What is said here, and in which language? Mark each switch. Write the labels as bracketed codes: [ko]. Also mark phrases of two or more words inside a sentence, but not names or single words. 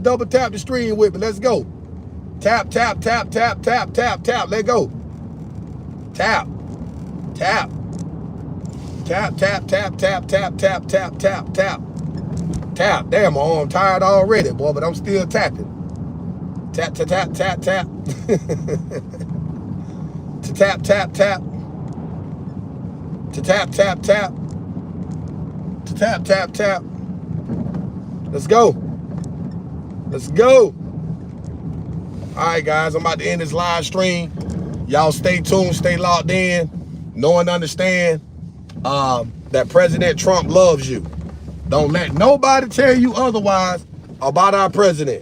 [en] Double tap the stream with me. Let's go. Tap, tap, tap, tap, tap, tap, tap. Let go. Tap. Tap. Tap, tap, tap, tap, tap, tap, tap, tap, tap. Tap. Damn, my arm tired already, boy, but I'm still tapping. Tap, tap, tap, tap, tap. To tap, tap, tap. To tap, tap, tap. To tap, tap, tap. Let's go. Let's go. All right, guys, I'm about to end this live stream. Y'all stay tuned, stay locked in. Know and understand that President Trump loves you. Don't let nobody tell you otherwise about our president.